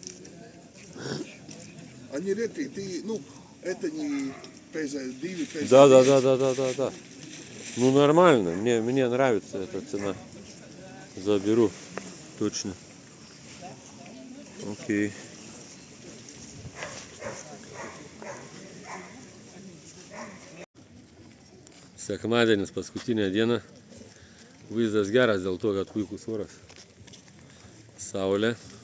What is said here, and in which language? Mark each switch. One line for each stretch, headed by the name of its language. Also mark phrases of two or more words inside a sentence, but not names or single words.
Russian: Они редкие, ты, ну, это не PZ2, PZ3. Да. Ну нормально, мне нравится эта цена. Заберу, точно. Окей.
Lithuanian: Sekmadienis paskutinė diena. Vaizdas geras dėl to, kad puikus oras. Saulė.